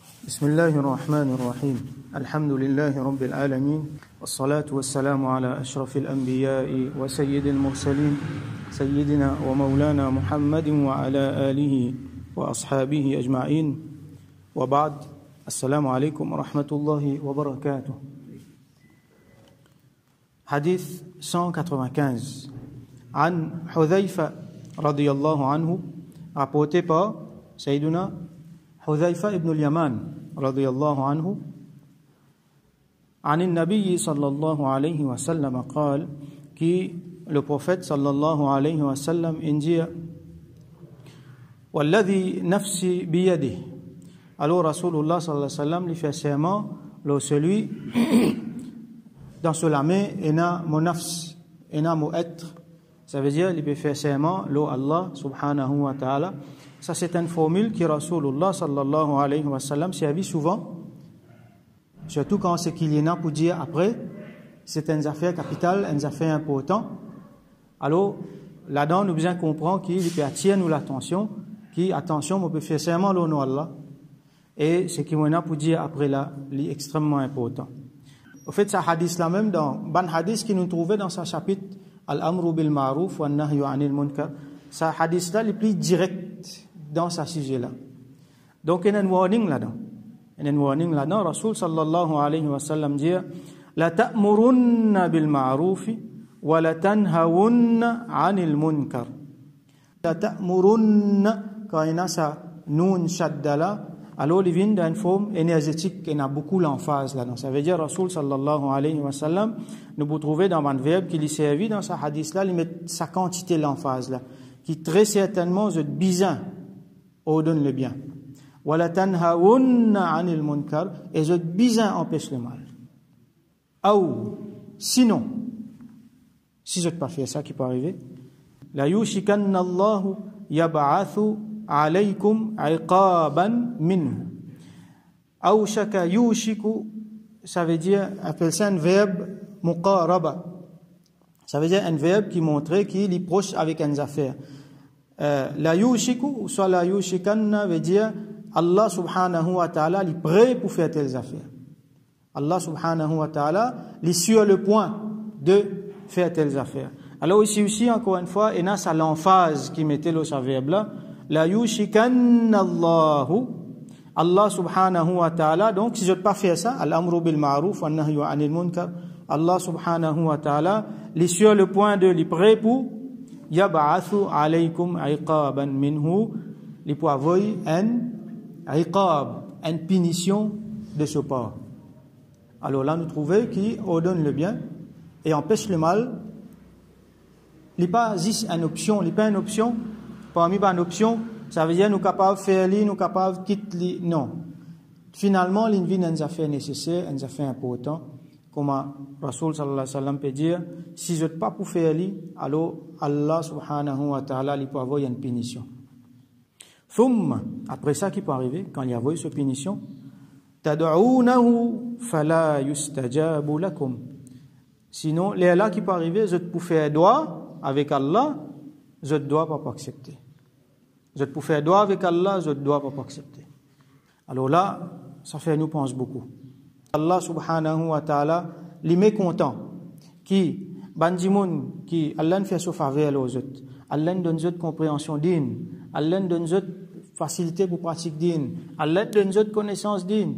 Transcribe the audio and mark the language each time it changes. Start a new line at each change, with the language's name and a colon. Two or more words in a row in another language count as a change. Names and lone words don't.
Arabic: بسم الله الرحمن الرحيم الحمد لله رب العالمين والصلاة والسلام على أشرف الأنبياء وسيد المرسلين سيدنا ومولانا محمد وعلى آله وأصحابه أجمعين وبعد السلام عليكم ورحمة الله وبركاته. حديث 195 عن حذيفة رضي الله عنه
French: rapporté par
Arabic: Sayyiduna Hudhayfa ibn al-Yaman رضي الله عنه عن النبي صلى الله عليه وسلم قال
French: qui le prophète
Arabic: صلى الله عليه وسلم dit والذي نفسي بيده.
French: Alors Rasulullah
Arabic: صلى الله عليه وسلم
French: lui fait serment le celui dans la main ena mon nafs ena mon être, ça veut dire il peut faire serment lo
Arabic: الله سبحانه وتعالى.
French: Ça, c'est une formule qui Rasulullah
Arabic: صلى الله عليه وسلم
French: servit souvent, surtout quand c'est qu'il y en a pour dire après, c'est une affaire capitale, une affaire importante. Alors, là-dedans, nous devons comprendre qu'il peut attirer nous l'attention, attention, on peut faire serment au nom d'Allah, et ce qu'il y en a pour dire après là, c'est extrêmement important. Au fait, ce hadith-là même, dans ban hadith qui nous trouvait dans ce chapitre,
Arabic: الأمر بالمعروف والنهي عن المنكر,
French: ce hadith-là, le plus direct dans ce sujet-là. Donc, il y a un warning là-dedans. Il y a un warning là-dedans.
Arabic: رسول صلى الله عليه وسلم dit لتأمرن بالمعروف ولتنهون عن المنكر. لتأمرن,
French: quand il y a ça,
Arabic: نون شدة
French: là, alors il vient d'une forme énergétique qui a beaucoup l'emphase là-dedans. Ça veut dire Rasul
Arabic: صلى الله عليه وسلم,
French: nous vous trouvez dans un verbe qui lui servi dans ce hadith-là, il met sa quantité l'emphase là, qui très certainement est bizarre. Ordonne le bien.
Arabic: ولتنهون عن المنكر,
French: et je bizarre empêche le mal. Ou sinon, si je ne pas faire ça qui peut arriver,
Arabic: ليوشكن الله يبعث عليكم عقابا منه. أوشك يوشك,
French: ça veut dire, appelle ça un verbe muqaraba. Ça veut dire un verbe qui montre qu'il est proche avec une affaire.
Arabic: ليوشك,
French: ou soit
Arabic: ليوشكن
French: veut dire
Arabic: الله سبحانه وتعالى
French: est prêt pour faire telles affaires.
Arabic: الله سبحانه وتعالى
French: est sur le point de faire telles affaires. Alors ici aussi, encore une fois, il y a ça l'emphase qui mettait le verbe là.
Arabic: ليوشكن الله، الله سبحانه وتعالى.
French: Donc si je ne peux pas faire ça,
Arabic: الأمر بالمعروف والنهي عن المنكر, الله سبحانه وتعالى
French: est sur le point de l'y prêt pour
Arabic: يبعث عليكم عقابا منه,
French: li pour avoir un iqab, une punition de ce part. Alors là, nous trouvons qui ordonne le bien et empêche le mal. Il n'est pas juste une option, il n'est pas une option. Parmi une option, ça veut dire nous capables de faire li, nous capables de quitter li. Non. Finalement, il y a une affaire nécessaire, une affaire importante. Comme Rasul
Arabic: صلى الله عليه وسلم
French: peut dire, si je ne peux pas pour faire li, alors
Arabic: الله سبحانه وتعالى
French: il peut avoir une punition. Thumma, après ça qui peut arriver, quand il y a cette punition,
Arabic: تدعونه فلا يستجاب لكم.
French: Sinon, les là qui peut arriver, je peux faire doigt avec Allah, je ne dois pas accepter. Je peux faire doigt avec Allah, je ne dois pas accepter. Alors là, ça fait nous pense beaucoup.
Arabic: الله سبحانه وتعالى,
French: les mécontents, qui, bandimoun, qui, Allah fait ce faveur aux autres, Allah donne une compréhension digne, Allah donne une facilité pour pratiquer digne, Allah donne une connaissance digne.